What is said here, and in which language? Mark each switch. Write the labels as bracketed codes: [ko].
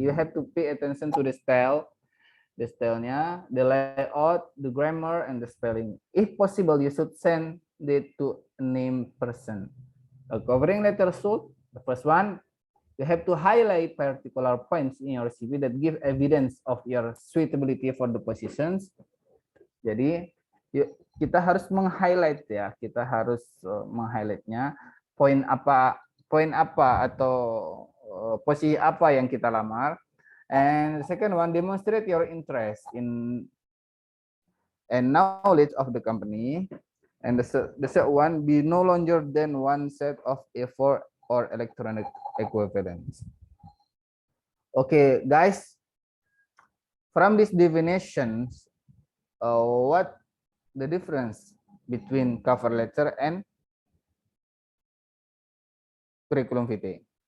[en] You have to pay attention to the stylenya, the layout, the grammar, and the spelling. If possible, you should send it to a named person. A covering letter should, the first one, you have to highlight particular points in your CV that give evidence of your suitability for the positions. [id] Jadi kita harus meng-highlight ya, kita harus meng-highlightnya poin apa atau posisi apa yang kita lamar. [en] And the second one, demonstrate your interest in and knowledge of the company. And the third one, be no longer than one set of A4 or electronic equivalents. Okay, guys, from these definitions, what the difference between cover letter and curriculum vitae?